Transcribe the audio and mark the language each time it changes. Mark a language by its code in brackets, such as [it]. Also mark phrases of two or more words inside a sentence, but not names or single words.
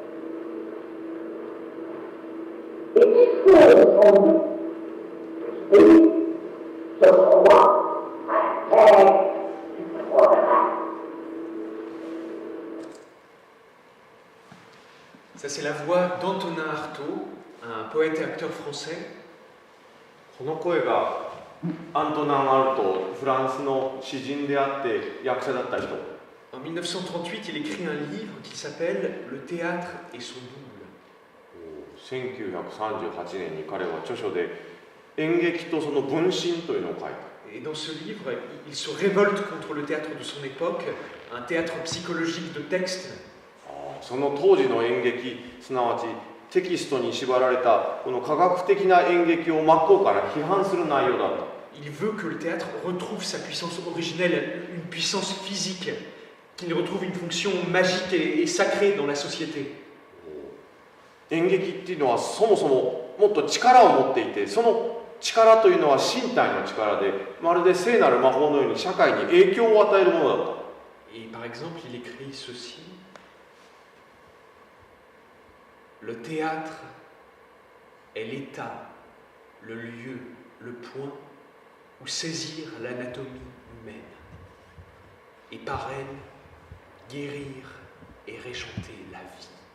[fr] Et qui font son esprit se croit à la terre du progrès. Ça, c'est la voix d'Antonin Artaud, un poète et acteur français. [ja] この声がアントナン・アルト、フランスの詩人であって役者だった人。 [fr] En 1938, il écrit un livre qui s'appelle Le théâtre et son double. [ja] 1938 年に彼は著書で演劇とその分身というのを書いた。 [fr] Et dans ce livre, il se révolte contre le théâtre de son époque, un théâtre psychologique de texte. [ja] その当時の演劇、すなわちテキストに縛られたこの科学的な演劇を真っ向から批判する内容だった。 [fr] Il veut que le théâtre retrouve sa puissance originelle, une puissance physique, qu'il retrouve une fonction magique et sacrée dans la société. [ja] 演劇っていうのはそもそももっと力を持っていて、その力というのは身体の力で、まるで聖なる魔法のように社会に影響を与えるものだった。 [fr] Et par exemple, il écrit ceci. Le théâtre est l'état, le lieu, le point où saisir l'anatomie humaine et par elle guérir et réchanter la vie.